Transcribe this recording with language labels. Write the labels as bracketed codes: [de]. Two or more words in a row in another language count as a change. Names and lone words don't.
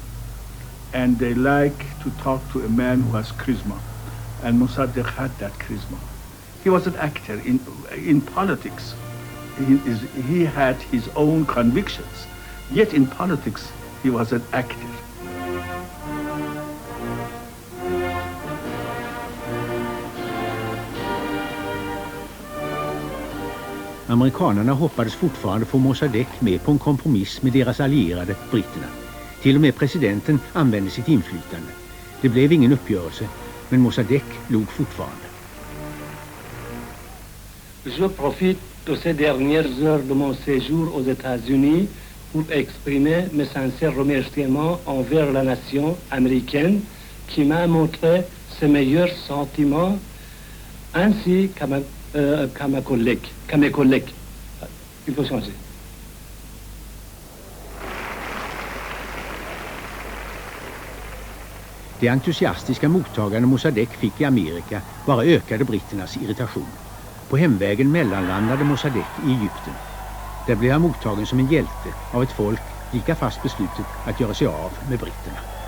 [en] And they like to talk to a man who has charisma. And Mossadegh had that charisma. He was an actor in politics. He had his own convictions. Yet in politics, he was an actor. [sv] Amerikanerna hoppades fortfarande få Mossadegh med på en kompromiss med deras allierade, britterna. Till och med presidenten använde sitt inflytande. Det blev ingen uppgörelse, men Mossadegh log fortfarande. [fr] Je profite de ces dernières heures de mon séjour aux États-Unis pour exprimer mes sincères remerciements envers la nation américaine qui m'a montré ses meilleurs sentiments ainsi qu'à mes collègues. Il faut changer. [sv] Det entusiastiska mottagande Mossadegh fick i Amerika bara ökade britternas irritation. På hemvägen mellanlandade Mossadegh i Egypten. Där blev han mottagen som en hjälte av ett folk lika fast beslutet att göra sig av med britterna.